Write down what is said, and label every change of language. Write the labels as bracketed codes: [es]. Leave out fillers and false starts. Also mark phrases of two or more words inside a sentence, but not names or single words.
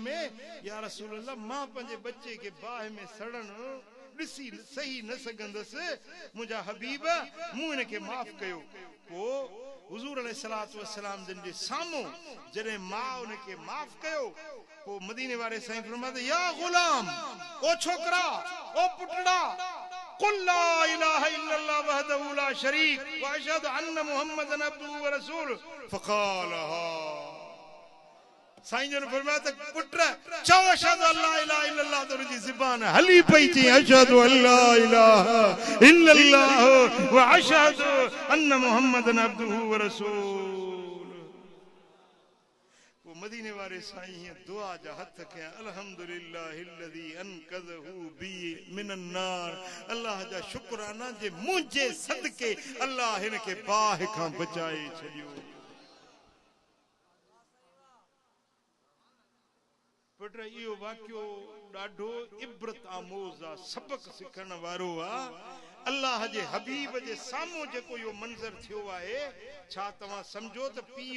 [sd] में या रसूल अल्लाह मां पंहिंजे बच्चे खे बाहि में सड़ण ॾिसी सही न सघंदुसि मुंहिंजा हबीब मूं हिनखे माफ़ कयो पोइ हुज़ूर अलैहिस्सलातु वस्सलाम जिन जे साम्हूं जॾहिं मां उनखे माफ़ कयो पोइ मदीने वारे साईं फरमाते [ar] يا غلام [sd] ओ छोकरा ओ पुटड़ा [ar] قل لا إله إلا الله وحده لا شريك و أشهد أن محمدا عبده و رسوله [sd] फ़क़ाल हा साईं जन फरमाया त पुट चओ [ar] أشهد أن لا إله إلا الله [sd] तो जी ज़ुबान हली पई चई [ar] أشهد أن لا إله إلا الله و أشهد أن محمدا عبده و رسوله [sd] मदीने वारे साईं दुआ जा हथ कया [ar] الحمد لله الذي أنقذه بي من النار [sd] अल्लाह जा शुक्राना जे मुंहिंजे सदके अल्लाह हिनखे बाहि खां बचाए छॾियो पुट इहो वाक्यो ॾाढो इबरत आमोज़ आहे सबक सिखण वारो आहे अल्लाह जे हबीब जे साम्हूं जेको इहो मंज़र थियो आहे छा तव्हां सम्झो त पीउ